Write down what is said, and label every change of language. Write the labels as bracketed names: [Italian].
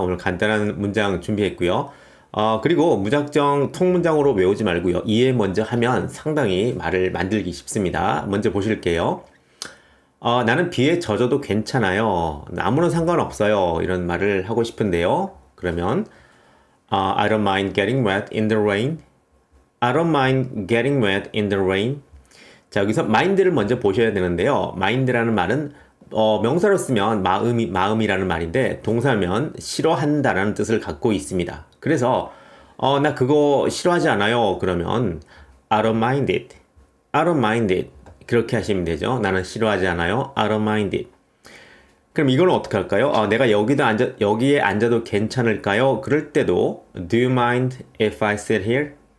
[Korean] 오늘 간단한 문장 준비했고요. 그리고 무작정 통문장으로 외우지 말고요. 이해 먼저 하면 상당히 말을 만들기 쉽습니다. 먼저 보실게요. 나는 비에 젖어도 괜찮아요. 아무런 상관없어요. 이런 말을 하고 싶은데요. 그러면 [English] I don't mind getting wet in the rain. I don't mind getting wet in the rain. [Korean] 자, 여기서 mind를 먼저 보셔야 되는데요. mind라는 말은 명사로 쓰면 마음이라는 말인데 동사면 싫어한다라는 뜻을 갖고 있습니다. 그래서 나 그거 싫어하지 않아요. 그러면 [English] I don't mind it. I don't mind it. [Korean] 그렇게 하시면 되죠. 나는 싫어하지 않아요. [English] I don't mind it. [Korean] 그럼 이거는 어떻게 할까요? 내가 여기에 앉아도 괜찮을까요? 그럴 때도 [English] Do you mind if I sit here?